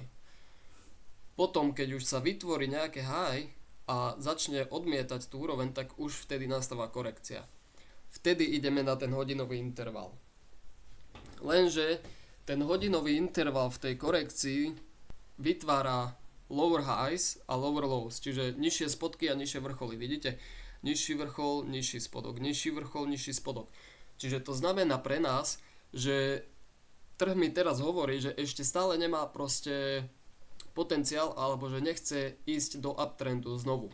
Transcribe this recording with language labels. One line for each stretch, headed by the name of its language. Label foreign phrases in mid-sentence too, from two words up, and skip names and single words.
Slovak: Potom, keď už sa vytvorí nejaké high a začne odmietať tú úroveň, tak už vtedy nastáva korekcia. Vtedy ideme na ten hodinový interval. Lenže ten hodinový interval v tej korekcii vytvára
English: lower highs
Slovak: a
English: lower lows,
Slovak: čiže nižšie spodky a nižšie vrcholy. Vidíte? Nižší vrchol, nižší spodok, nižší vrchol, nižší spodok. Čiže to znamená pre nás, že trh mi teraz hovorí, že ešte stále nemá proste potenciál, alebo že nechce ísť do uptrendu znovu.